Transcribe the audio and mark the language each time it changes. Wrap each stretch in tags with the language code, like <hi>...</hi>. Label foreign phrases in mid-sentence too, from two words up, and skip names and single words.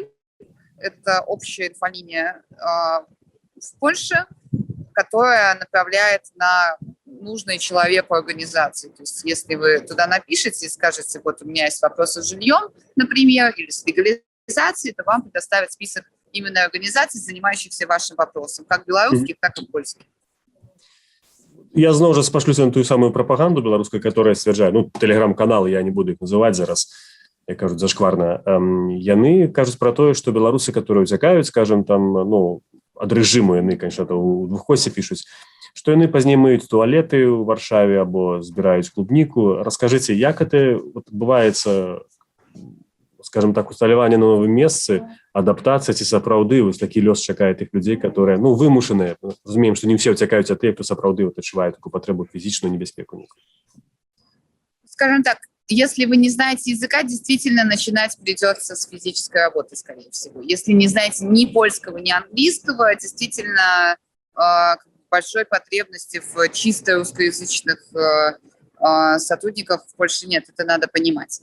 <ru>Это общая инфолиния в Польше, которая направляет на нужные человеку организации. То есть если вы туда напишете и скажете, вот у меня есть вопросы с жильем, например, или с легализацией, то вам предоставят список именно организаций, занимающихся вашим вопросом, как белорусских, так и польских.</ru> <be>Я зноў жа спашлюся на</be> <ru>ту самую пропаганду</ru> <be>беларускую, которая сцвярджае,</be> <ru>телеграм-каналы, я не буду их называть</ru> <be>зараз, як кажуць,</be> <ru>зашкварна.</ru> <be>Яны кажуць про тое,</be> <ru>что беларусы, которые</ru> <be>уцякаюць, скажем, там, ад рэжыму, яны, конечно, у двуххосе пишуць, что яны пазней мыюць туалеты ў Варшаве або збіраюць клубніку. Раскажыце, як это адбываецца, скажем так, усталяванне на новым месцы, адаптацыя, ці сапраўды вось такі лёс чакае тых людзей, которые, вымушаныя. Разумеем, што не ўсе ўцякаюць ад тых, хто сапраўды адчувае такую патрэбу фізічную небяспеку.</be> <ru>Скажем так, если вы не знаете языка, действительно начинать придется с физической работы, скорее всего. Если не знаете ни польского, ни английского, действительно большой потребности в чисто русскоязычных сотрудников в Польше нет, это надо понимать.</ru>